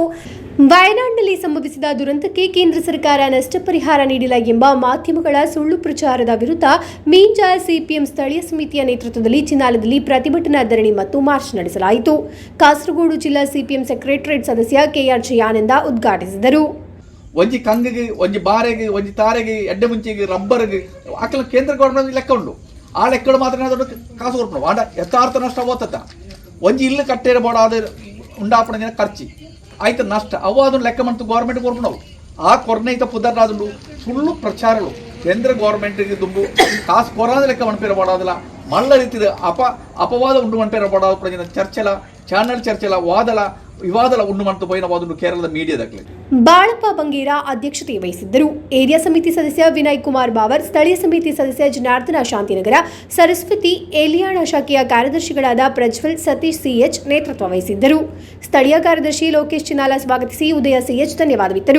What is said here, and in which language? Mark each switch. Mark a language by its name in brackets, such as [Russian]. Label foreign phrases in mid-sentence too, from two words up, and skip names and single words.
[Kannada] ವಯನಾಡಿನಲ್ಲಿ ಸಂಭವಿಸಿದ ದುರಂತಕ್ಕೆ ಕೇಂದ್ರ ಸರ್ಕಾರ ನಷ್ಟ ಪರಿಹಾರ ನೀಡಿಲ್ಲ ಎಂಬ ಮಾಧ್ಯಮಗಳ ಸುಳ್ಳು ಪ್ರಚಾರದ ವಿರುದ್ಧ ಮೀಂಜಾ ಸಿಪಿಎಂ ಸ್ಥಳೀಯ ಸಮಿತಿಯ ನೇತೃತ್ವದಲ್ಲಿ ಚಿನ್ನಾಲದಲ್ಲಿ ಪ್ರತಿಭಟನಾ ಧರಣಿ ಮತ್ತು ಮಾರ್ಚ್ ನಡೆಸಲಾಯಿತು. ಕಾಸರಗೋಡು ಜಿಲ್ಲಾ ಸಿಪಿಎಂ ಸೆಕ್ರೆಟರಿಯೇಟ್ ಸದಸ್ಯ ಕೆಆರ್ ಜಯಾನಂದ ಉದ್ಘಾಟಿಸಿದರು. [Tulu] ಒಂಜಿ ಕಂಗಿಗೆ, ಒಂಜಿ ಬಾರೆಗೆ, ಒಂಜಿ ತಾರೆಗೆ, ಎಡ್ಡೆ ಮುಂಚಿಗೆ, ರಬ್ಬರ್ಗೆ ಅಕ್ಕಲ ಕೇಂದ್ರ ಗೌರ್ಮೆಂಟ್ ಲೆಕ್ಕ ಉಂಡು. ಆ ಲೆಕ್ಕಡು ಮಾತ್ರ ದೊಡ್ಡ ಕಾಸು ಕೊಡ್ಪು ಆಡ ಯಥಾರ್ಥ ನಷ್ಟ ಓತತ್ತ. ಒಂಜಿ ಇಲ್ಲು ಕಟ್ಟೇರ ಬೋಡಾದ ಉಂಡಾಪಣ ದಿನ ಖರ್ಚಿ ಆಯ್ತು ನಷ್ಟ ಅವು ಅದನ್ನು ಲೆಕ್ಕ ಮಾಡ್ತು ಗೌರ್ಮೆಂಟ್ ಕೊಡ್ಪುಣವು. ಆ ಕೊರ್ನೈತ ಪುದರ್ನಾದುಂಡು ಸುಳ್ಳು ಪ್ರಚಾರಗಳು ಕೇಂದ್ರ ಗೌರ್ಮೆಂಟ್ಗೆ ದುಂಬು ಕಾಸು ಕೊರಾದ ಲೆಕ್ಕ ಮಣ್ಪೇರ ಬೋಡಾದಲ್ಲ ಮಳ್ಳ ರೀತಿಯ ಅಪವಾದ ಉಂಡು ಮಣ್ಪೇರ ಬೋಡಾದ ಪ್ರಜನ ಚರ್ಚೆಲ ಚಾನಲ್ ಚರ್ಚೆಲ ವಾದಲ ವಿವಾದಲ ಉಂಡು ಮಾಡ್ತು ಪೋಯಿನ ವಾದುಂಡು ಕೇರಳದ ಮೀಡಿಯಾದಾಗಲಿ. [Kannada] ಬಾಳಪ್ಪ ಬಂಗೇರ ಅಧ್ಯಕ್ಷತೆ ವಹಿಸಿದ್ದರು. ಏರಿಯಾ ಸಮಿತಿ ಸದಸ್ಯ ವಿನಯ್ ಕುಮಾರ್ ಬಾವರ್, ಸ್ಥಳೀಯ ಸಮಿತಿ ಸದಸ್ಯ ಜನಾರ್ದನ ಶಾಂತಿನಗರ, ಸರಸ್ವತಿ, ಏಲಿಯಾಣ ಶಾಖೆಯ ಕಾರ್ಯದರ್ಶಿಗಳಾದ ಪ್ರಜ್ವಲ್, ಸತೀಶ್ ಸಿಎಚ್ ನೇತೃತ್ವ ವಹಿಸಿದ್ದರು. ಸ್ಥಳೀಯ ಕಾರ್ಯದರ್ಶಿ ಲೋಕೇಶ್ ಚಿನ್ನಾಲ ಸ್ವಾಗತಿಸಿ ಉದಯ ಸಿಎಚ್ ಧನ್ಯವಾದವಿತ್ತರು.